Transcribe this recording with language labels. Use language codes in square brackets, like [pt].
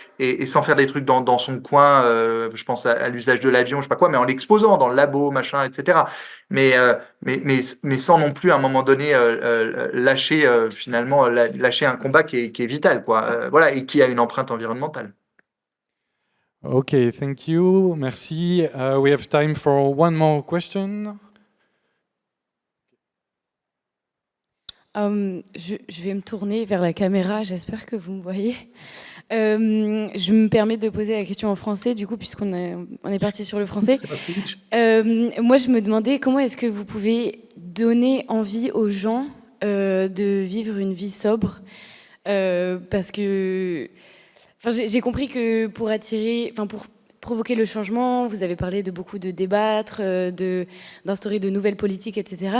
[fr] Et sans faire des trucs dans son coin. Je pense à l'usage de l'avion, je sais pas quoi, mais en l'exposant dans le labo, machin, etc. Mais sans non plus à un moment donné lâcher finalement lâcher un combat qui est vital, quoi. Voilà, et qui a une empreinte environnementale. [en] Okay, thank you. [fr] Merci. [en] We have time for one more question. [fr] Je vais me tourner vers la caméra, j'espère que vous me voyez. Je me permets de poser la question en français, du coup, on est parti sur le français. Moi, je me demandais comment est-ce que vous pouvez donner envie aux gens de vivre une vie sobre, parce que j'ai compris que pour provoquer le changement, vous avez parlé de beaucoup de débattre, d'instaurer de nouvelles politiques, etc.